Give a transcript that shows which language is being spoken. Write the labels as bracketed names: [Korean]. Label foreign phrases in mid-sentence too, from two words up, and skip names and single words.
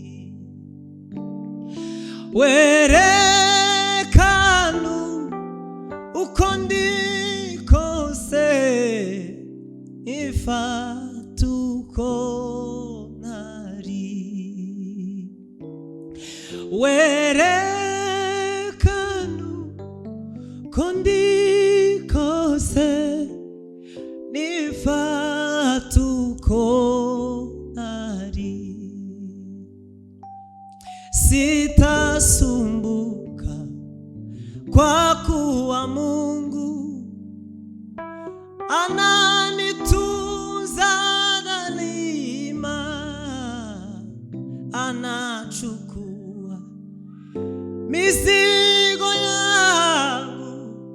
[Rundi] werekanu uko ndi kose, ifata uko ntari, werekanu uko ndi kose, nifata uko ntari, [Swahili] sitasumbuka kwa kuwa Mungu ananitunza daima, anachukua mizigo yangu